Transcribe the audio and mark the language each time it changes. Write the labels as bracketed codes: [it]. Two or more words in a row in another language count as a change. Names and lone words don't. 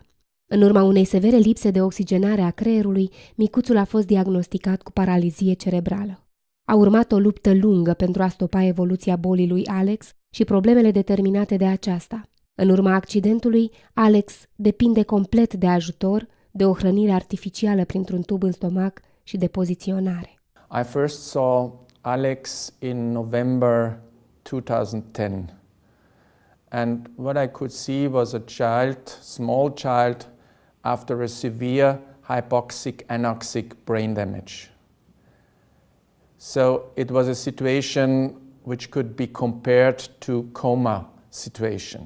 [ro] În urma unei severe lipse de oxigenare a creierului, micuțul a fost diagnosticat cu paralizie cerebrală. A urmat o luptă lungă pentru a stopa evoluția bolii lui Alex și problemele determinate de aceasta. În urma accidentului, Alex depinde complet de ajutor, de o hrănire artificială printr-un tub în stomac și de poziționare. [en] I first saw Alex in November 2010. And what I could see was a child, small child, after a severe hypoxic anoxic brain damage. So it was a situation which could be compared to coma situation.